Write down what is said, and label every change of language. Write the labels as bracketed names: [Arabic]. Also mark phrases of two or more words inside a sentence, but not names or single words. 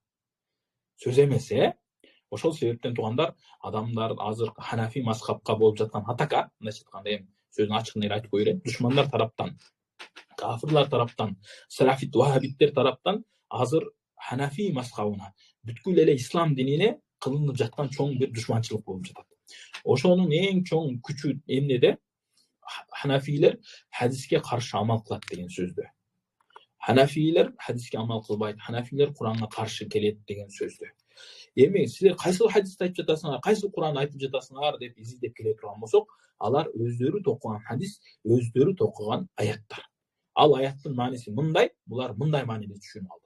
[Kyrgyz] Сөз эмес, Ошол себептен туугандар, адамдар азыр Ханафи мазхабка болуп жаткан атака, мындайча айтканда эми сөздүн ачыгын эле айтып коеюн, душмандар тараптан, кафирлар тараптан, салафит вахабиттер тараптан азыр Ханафи мазхабына, бүткүл эле ислам динине кылынып жаткан чоң бир душманчылык болуп жатат. Ошонун эң чоң күчү эмнеде? Ханafiyler hadisке каршы амал кылат деген сөздө. Ханafiyler hadisке амал кылбайт, Ханafiyler Куранга каршы келет деген сөздө. Эми силер кайсыл хадисти айтып жатасыңар, кайсыл Куранды айтып жатасыңар деп издеп келе турган болсок, алар өздөрү токуган хадис, өздөрү токуган аяттар. Ал аяттын мааниси мындай, булар мындай мааниде түшүнүп алды.